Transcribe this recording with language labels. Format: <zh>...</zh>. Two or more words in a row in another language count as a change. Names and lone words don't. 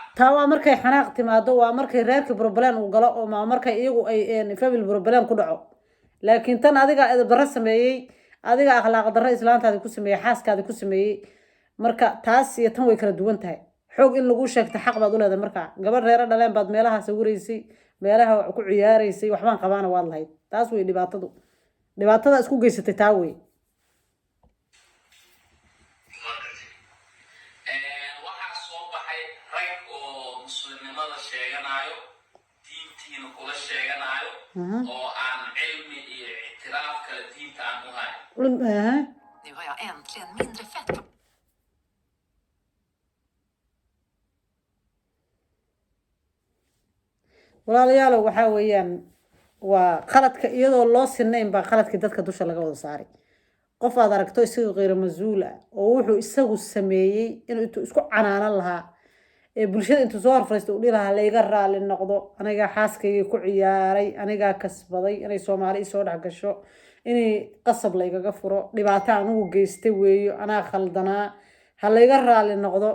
<so>taa waa markay xanaaq timaado waa markay reerka problem uu galo oo ma markay iyagu ay</so> <en>family problem</en> <so>ku dhaco laakiin tan adiga darro sameeyay adiga akhlaaq darro islaantaada ku sameeyay xaaskaada ku sameeyay marka taas iyo tan way kala duwan tahay xoog in lagu sheegto xaq baad u leedahay marka gabadh reer dhaleen baad meelaha sawiraysay meelaha ku ciyaaraysay waxbaan qabaana waad lahayd taas way dhibaatada isku geysatay taa way oo aan cilmi iyo ictiraaf kala diinta aan u hayn</so> <sv>Nu har jag äntligen mindre fett.</sv> <so>walaalayaal waxa weeyaan waa qaladka iyadoo loo sinayn baa qaladkii dadka dusha laga wada saaray qof aad aragto isagu qeyr masuul ah oo wuxuu isagu sameeyay inuu isku canaanan lahaa bulshada intuu soo horfariisto u dhilaha layga raali noqdo aniga xaaskayga ku ciyaaray aniga kasbaday inay Soomaali soo dhax gasho inay qasab laygaga furo dhibaato anigu geystay weeyo anaa khaldanaa ha layga raali noqdo</so>